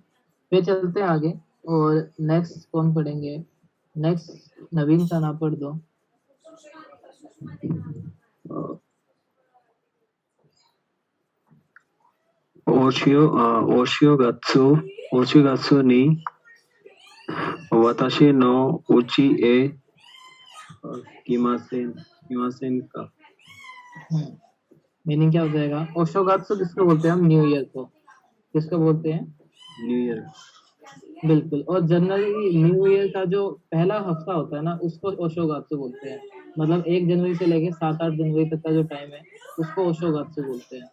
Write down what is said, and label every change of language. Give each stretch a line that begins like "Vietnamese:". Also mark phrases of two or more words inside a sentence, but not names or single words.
Hindi: फिर चलते हैं आगे और नेक्स्ट कौन पढ़ेंगे? नेक्स्ट नवीन का नाम पढ़ दो।
Japanese: お正月に私のうちへ来ませんか
Hindi: मीनिंग क्या हो जाएगा? ओशोगात्सु किसको बोलते हैं हम?
English: new year
Hindi: को। किसको बोलते हैं?
English: new year.
Hindi: बिल्कुल, और जनरली
English: new year
Hindi: का जो पहला हफ्ता होता है ना उसको ओशोगात्सु बोलते हैं। मतलब 1 जनवरी से लेके 7-8 जनवरी तक का जो टाइम है उसको ओशोगात्सु बोलते हैं।